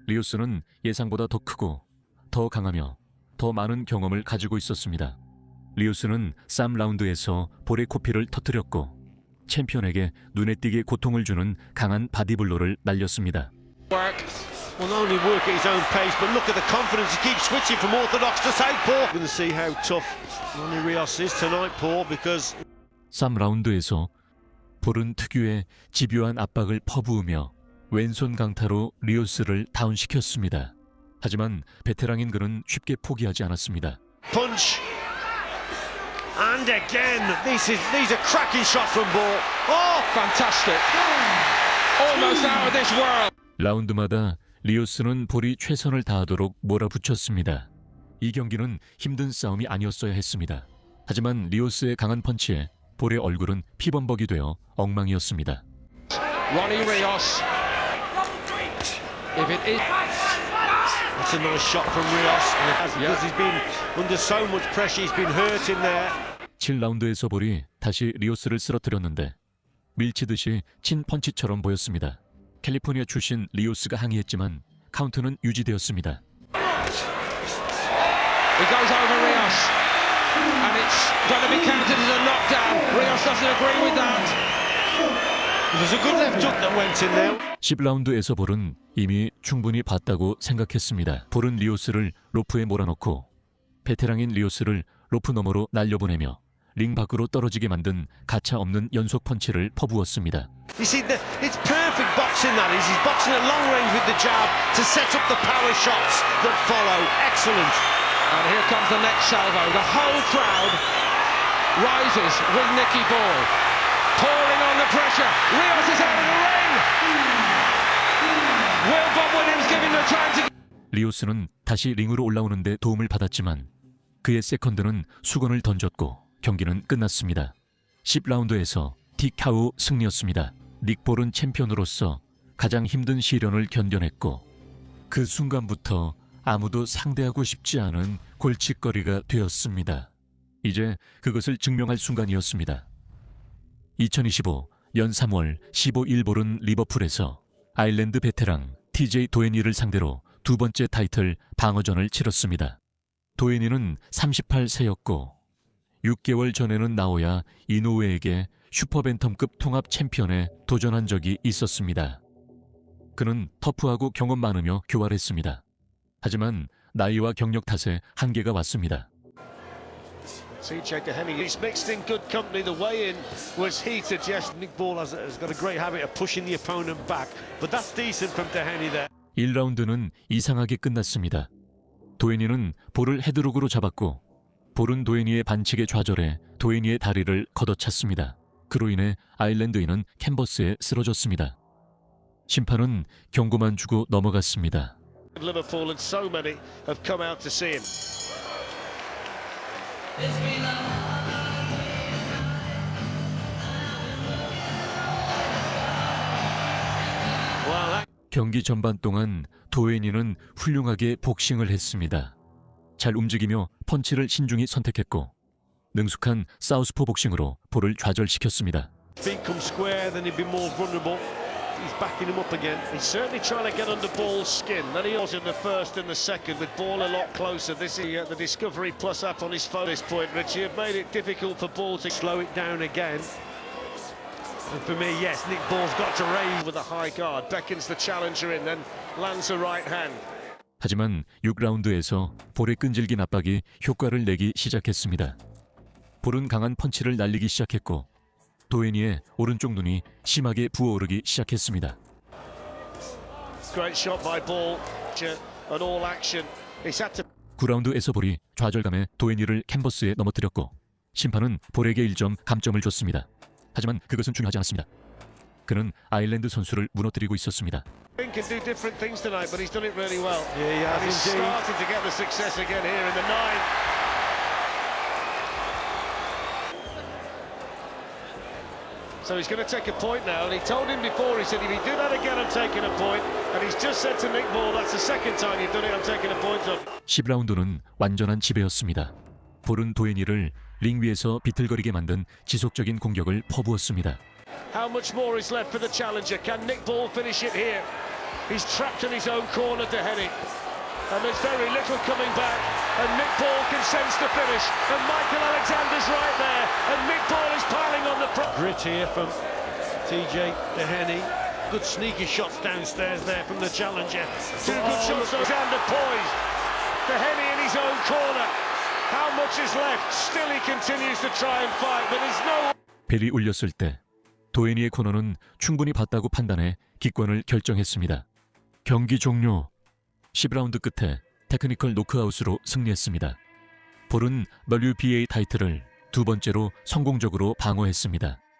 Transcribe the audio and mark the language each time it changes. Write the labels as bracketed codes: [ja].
[ko] 리오스는 예상보다 더 크고 더 강하며 더 많은 경험을 가지고 있었습니다. 리오스는 쌈 라운드에서 볼의 코피를 터뜨렸고 챔피언에게 눈에 띄게 고통을 주는 강한 바디블로를 날렸습니다. [en] Work. Will not only work at his own pace, but look at the confidence. He keeps switching from orthodox to southpaw. We're going to see how tough Ronnie Rios is tonight, Paul, because [ko] 쌈 라운드에서 볼은 특유의 집요한 압박을 퍼부으며 왼손 강타로 리오스를 다운시켰습니다. 하지만 베테랑인 그는 쉽게 포기하지 않았습니다. [en] punch. And again, these are cracking shots from Ball. Oh, Fantastic. Almost out of this world. [ko] 라운드마다 리오스는 볼이 최선을 다하도록 몰아붙였습니다. 이 경기는 힘든 싸움이 아니었어야 했습니다. 하지만 리오스의 강한 펀치에 볼의 얼굴은 피범벅이 되어 엉망이었습니다. [en] Ronnie Rios. If it is. that's a nice shot from Rios. Because he's been under so much pressure, he's been hurt in there. [ko] 7라운드에서 볼이 다시 리오스를 쓰러뜨렸는데 밀치듯이 친 펀치처럼 보였습니다. 캘리포니아 출신 리오스가 항의했지만 카운트는 유지되었습니다. [en] It goes over Rios. And it's going to be counted as a knockdown. Rios doesn't agree with that. There's a good left hook that went in there. [ko] 10라운드에서 볼은 이미 충분히 봤다고 생각했습니다. 볼은 리오스를 로프에 몰아넣고 베테랑인 리오스를 로프 너머로 날려보내며 링 밖으로 떨어지게 만든 가차 없는 연속 펀치를 퍼부었습니다. [en] You see, it's perfect boxing that is. He's boxing at long range with the jab to set up the power shots that follow. Excellent. And here comes the next salvo. The whole crowd rises with Nicky Ball. Pouring on the pressure. Rios is out of the ring. Will Bob Williams give him the time to... [ko] 리오스는 다시 링으로 올라오는데 도움을 받았지만 그의 세컨드는 수건을 던졌고 경기는 끝났습니다. 10라운드에서 디카우 승리였습니다. 닉볼은 챔피언으로서 가장 힘든 시련을 견뎌냈고 그 순간부터 아무도 상대하고 싶지 않은 골칫거리가 되었습니다. 이제 그것을 증명할 순간이었습니다. 2025 년 3월 15일볼은 리버풀에서 아일랜드 베테랑 TJ 도헤니를 상대로 두 번째 타이틀 방어전을 치렀습니다. 도헤니는 38세였고 6개월 전에는 나오야 이노우에게 슈퍼벤텀급 통합 챔피언에 도전한 적이 있었습니다. 그는 터프하고 경험 많으며 교활했습니다. 하지만 나이와 경력 탓에 한계가 왔습니다. [en] CJ Doheny, he's mixed in good company. The weigh-in was heated. Yes, Nick Ball has got a great habit of pushing the opponent back, but that's decent from Doheny there. [ko] 1라운드는 이상하게 끝났습니다. 도헤니는 볼을 헤드록으로 잡았고 볼은 도헤니의 반칙에 좌절해 도헤니의 다리를 걷어찼습니다. 그로 인해 아일랜드인은 캔버스에 쓰러졌습니다. 심판은 경고만 주고 넘어갔습니다. [en] Liverpool and so many have come out to see him. [ko] 경기 전반 동안 도헤니는 훌륭하게 복싱을 했습니다. 잘 움직이며 펀치를 신중히 선택했고 능숙한 사우스포 복싱으로 볼을 좌절시켰습니다. [en] Feet come square, then he'd be more vulnerable. He's backing him up again. He's certainly trying to get under Ball's skin. Then he was in the first and the second, with Ball a lot closer. This is the Discovery Plus app on his phone at this point, Richie. Have made it difficult for Ball to slow it down again. And for me, yes, Nick Ball's got to raise with a high guard. Beckons the challenger in, then lands a right hand. [ko] 하지만 6라운드에서 볼의 끈질긴 압박이 효과를 내기 시작했습니다. 볼은 강한 펀치를 날리기 시작했고 도헤니의 오른쪽 눈이 심하게 부어오르기 시작했습니다. [en] Great shot by Ball. An all action. He's had to [ko] 9라운드에서 볼이 좌절감에 도헤니를 캔버스에 넘어뜨렸고 심판은 볼에게 1점 감점을 줬습니다. 하지만 그것은 중요하지 않았습니다. 그는 아일랜드 선수를 무너뜨리고 있었습니다. [en] can do different things tonight, but he's done it really well. Yeah, he has and he's indeed. starting to get the success again here in the ninth. So he's going to take a point now, and he told him before, he said, if you do that again, I'm taking a point. And he's just said to Nick Ball, that's the second time you've done it, I'm taking a point off. [ko] 10라운드는 완전한 지배였습니다. 볼은 도헤니를 링 위에서 비틀거리게 만든 지속적인 공격을 퍼부었습니다. [en] How much more is left for the challenger? Can Nick Ball finish it here? He's trapped in his own corner to Henny. And there's very little coming back. And Nick Ball can sense the finish. And Michael Alexander's right there. And Nick Ball is piling on the grit here from TJ to Henny. Good sneaky shots downstairs there from the challenger. Two good shots. Alexander poised. To Henny in his own corner. How much is left? Still he continues to try and fight. But there's no... [ko] 벨이 울렸을 때 도헤니의 코너는 충분히 봤다고 판단해 기권을 결정했습니다. 경기 종료. 10라운드 끝에 테크니컬 노크아웃으로 승리했습니다. 볼은 WBA 타이틀을 두 번째로 성공적으로 방어했습니다.